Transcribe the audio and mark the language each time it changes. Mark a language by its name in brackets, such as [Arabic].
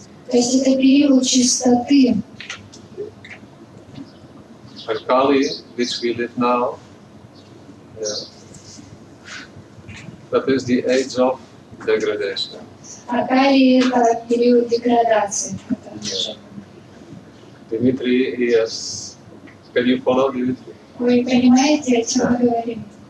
[Russian] То есть это период чистоты. [English] And Kali, which we live now, that is the age of degradation. [Russian] А Кали — это период деградации, в котором мы живем. [English] Dimitri, yes. Can you follow Dimitri? [Russian] Вы понимаете, о чем мы говорим?